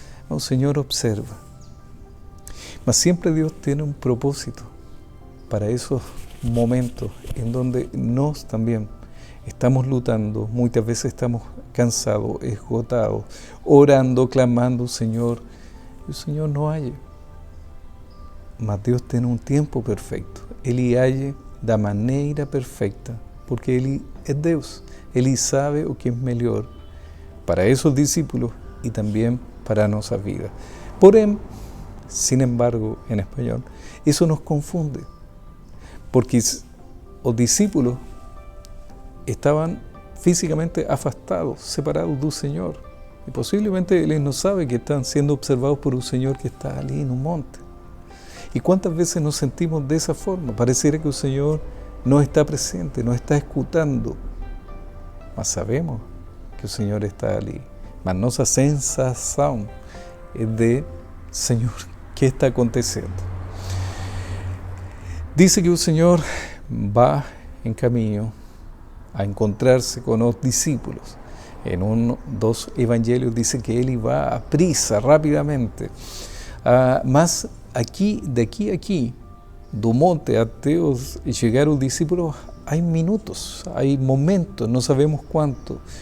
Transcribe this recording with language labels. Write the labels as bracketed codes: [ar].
[es] El Señor observa. Mas siempre Dios tiene un propósito para esos momentos en donde nos también estamos lutando, muchas veces estamos cansados, esgotados, orando, clamando, Señor. Y el Señor no halla. Mas Dios tiene un tiempo perfecto. [pt] Ele age da maneira perfecta. Porque Ele é Deus, Ele sabe o que é melhor para [es] esos discípulos y también para nuestra vida. Porém, sin embargo, en español, eso nos confunde, porque los discípulos estaban físicamente afastados, separados del Señor, y posiblemente Él no sabe que están siendo observados por un Señor que está allí en un monte. ¿Y cuántas veces nos sentimos de esa forma? Pareciera que el Señor no está presente, no está escutando, mas sabemos que el Señor está allí. [pt] Mas nossa sensação é de, Senhor, ¿qué está acontecendo? [es] Dice que el Señor va en camino a encontrarse con los discípulos. En uno dos evangelios dice que Él va a prisa, rápidamente. Mas aquí, de aquí a aquí, [pt] do monte até chegar os discípulos, [es] hay minutos, hay momentos, no sabemos cuánto.